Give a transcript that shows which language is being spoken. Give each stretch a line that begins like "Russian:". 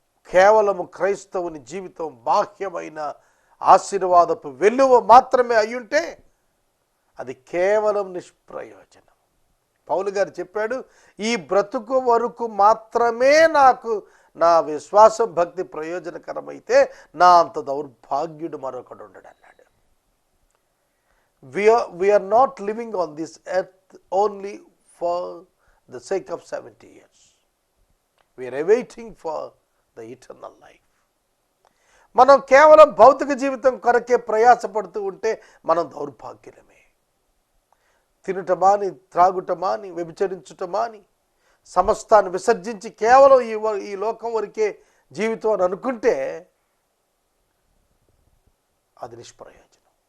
Telugu: కేవలము క్రైస్తవుని జీవితం బాహ్యమైన ఆశీర్వాదపు వెలువ మాత్రమే అయ్యుంటే అది కేవలం నిష్ప్రయోజనం. పౌలు గారు చెప్పాడు, ఈ బ్రతుకు వరకు మాత్రమే నాకు నా విశ్వాసం భక్తి ప్రయోజనకరమైతే నా అంత దౌర్భాగ్యుడు మరొకడు ఉండడు అన్నాడు.
English: we are not living on this earth only for the sake of 70 years. We are awaiting for the eternal life.
Telugu: మనం కేవలం భౌతిక జీవితం కొరకే ప్రయాసపడుతూ ఉంటే మనం దౌర్భాగ్యులమే. తినటమాని, త్రాగుటమాని, వ్యభిచరించుటమాని, సమస్తాన్ని విసర్జించి కేవలం ఈ లోకం వరకే జీవితం అని అనుకుంటే అది నిష్ప్రయోజనం.